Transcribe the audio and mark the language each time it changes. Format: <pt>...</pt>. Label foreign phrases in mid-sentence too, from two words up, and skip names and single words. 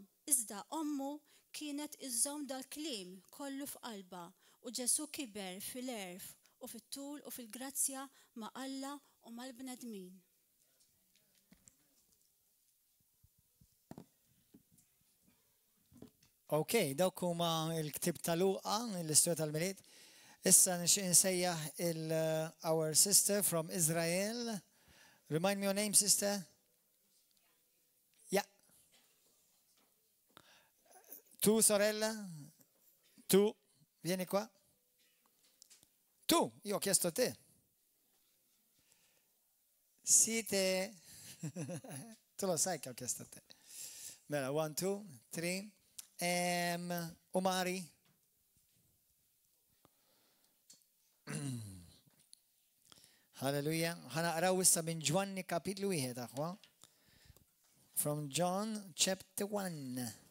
<mt>Iżda ommu kienet iżżomm dal-kliem kollu f'qalba u Ġesu kiber fil-erf u fit-tul u fil-grazzja ma' Alla u mal-bnedmin. Okay, dawk huma l-ktib ta' Luqa, l-istorja tal-Milied. Issa nixtieq insejjaħ</mt> <en>our sister from Israel. Remind me your name, sister. Yeah.</en> <it>Tu, sorella? Tu, vieni qua. Tu, io ho chiesto a te. Siete. Tu lo sai che ho chiesto a te. Bella, 1, 2, 3. Umari. Hallelujah.</it> <mt>ħanaqraw issa minn Ġwanni kapitlu 1 aħwa.</mt> <en>From John chapter 1.</en>